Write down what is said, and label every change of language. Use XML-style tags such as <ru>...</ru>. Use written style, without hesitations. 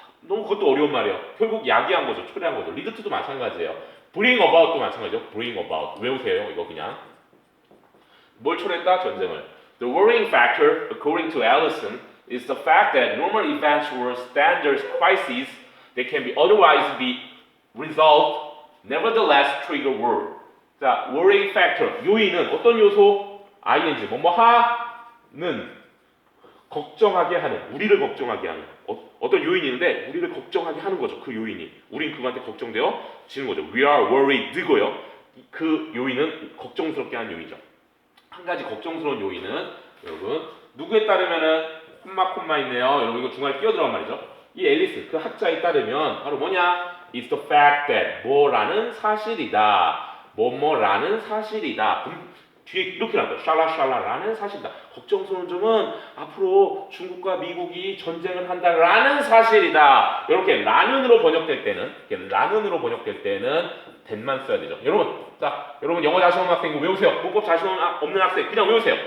<ko>너무 그것도 어려운 말이에요. 결국 야기한 거죠. 초래한 거죠. lead to도 마찬가지예요. bring about도 마찬가지죠. bring about. 외우세요. 이거 그냥. 뭘 초래했다? 전쟁을.</ko> <en>The worrying factor, according to Allison, is the fact that normal events were standard crises that can be otherwise be resolved, nevertheless trigger worry.</en> <ko>자, worrying factor, 요인은 어떤 요소? ing, 뭐뭐 하는, 걱정하게 하는, 우리를 걱정하게 하는 어떤 요인이 있는데 우리를 걱정하게 하는 거죠. 그 요인이. 우린 그거한테 걱정되어 지는 거죠.</ko> <en>We are worried고요.</en> <ko>그 요인은 걱정스럽게 하는 요인이죠. 한 가지 걱정스러운 요인은 여러분 누구에 따르면은 콤마 있네요. 여러분 이거 중간에 끼어들어간 말이죠. 이 앨리스 그 학자에 따르면 바로 뭐냐?</ko> <en>It's the fact that</en> <ko>뭐라는 사실이다. 뭐뭐라는 사실이다. 뒤에 이렇게 나와요. 샬라샬라라는 사실이다. 걱정스러운 점은 앞으로 중국과 미국이 전쟁을 한다라는 사실이다. 이렇게 라는으로 번역될 때는 that만 써야 되죠. 여러분 영어 자신 없는 학생 이거 외우세요. 문법 자신 없는 학생 그냥 외우세요.</ko>